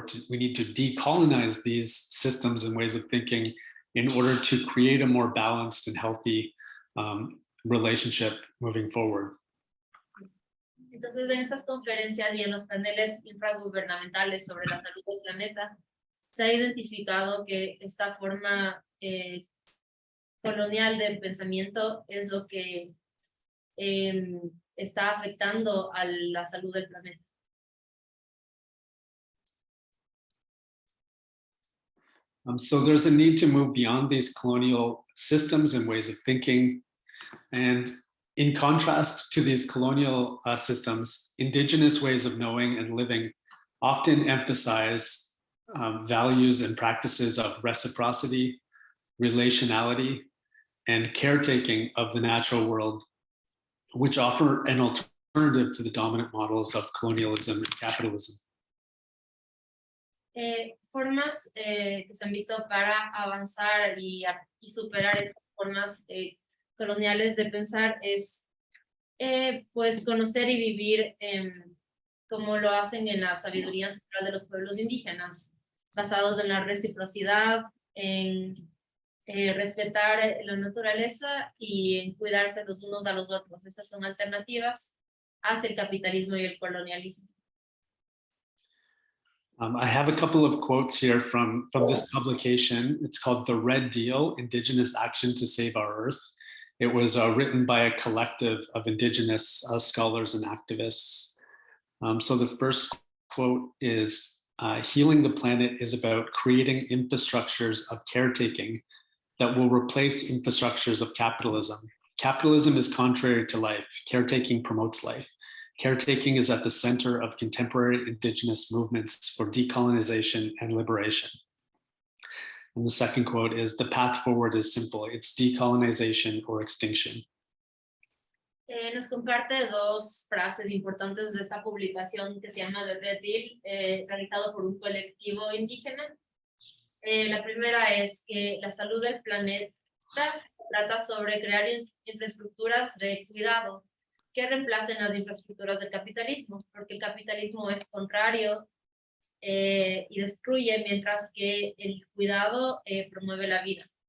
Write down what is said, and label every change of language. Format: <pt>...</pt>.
<en>we need to decolonize these systems and ways of thinking in order to create a more balanced and healthy relationship moving forward.</en> <es>Entonces, en estas conferencias y en los paneles infragubernamentales sobre la salud del planeta, se ha identificado que esta forma colonial de pensamiento es lo que está afectando a la salud del planeta.</es> <en>So there's a need to move beyond these colonial systems and ways of thinking. And in contrast to these colonial systems, indigenous ways of knowing and living often emphasize values and practices of reciprocity, relationality, and caretaking of the natural world, which offer an alternative to the dominant models of colonialism and capitalism.</en> <es>Formas que se han visto para avanzar y superar estas formas coloniales de pensar es pues conocer y vivir como lo hacen en la sabiduría ancestral de los pueblos indígenas, basados en la reciprocidad, en respetar la naturaleza y en cuidarse los unos a los otros. Estas son alternativas hacia el capitalismo y el colonialismo.</es> <en>I have a couple of quotes here from this publication. It's called The Red Deal, Indigenous Action to Save Our Earth. It was written by a collective of indigenous scholars and activists. So the first quote is, healing the planet is about creating infrastructures of caretaking that will replace infrastructures of capitalism. Capitalism is contrary to life. Caretaking promotes life. Caretaking is at the center of contemporary indigenous movements for decolonization and liberation. And the second quote is, the path forward is simple. It's decolonization or extinction.</en> <es>Nos comparte dos frases importantes de esta publicación que se llama The Red Deal, realizado por un colectivo indígena. La primera es que la salud del planeta, trata sobre crear infraestructuras de cuidado que reemplacen las infraestructuras del capitalismo, porque el capitalismo es contrario y destruye, mientras que el cuidado promueve la vida.</es>